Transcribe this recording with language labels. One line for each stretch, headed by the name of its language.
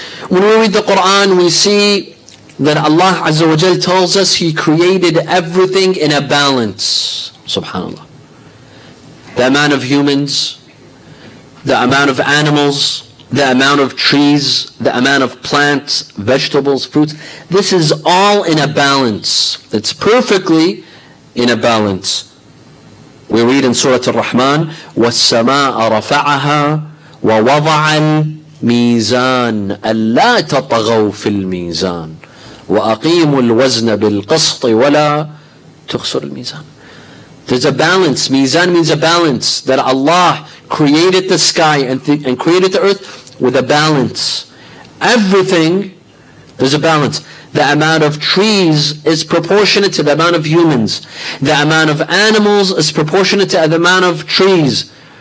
English: When we read the Quran, we see that Allah Azza wa Jal tells us He created everything in a balance. Subhanallah. The amount of humans, the amount of animals, the amount of trees, the amount of plants, vegetables, fruits. This is all in a balance. It's perfectly in a balance. We read in Surah Al-Rahman,
Arabic: وَالسَّمَاءَ رَفَعَهَا وَوَضَعَ الْمِيزَانَ أَلَّا تَطْغَوْا فِي الْمِيزَانِ وَأَقِيمُوا الْوَزْنَ بِالْقِسْطِ وَلَا تُخْسِرُوا الْمِيزَانَ.
English: There's a balance. Mizan means a balance. That Allah created the sky and created the earth with a balance. Everything, there's a balance. The amount of trees is proportionate to the amount of humans. The amount of animals is proportionate to the amount of trees.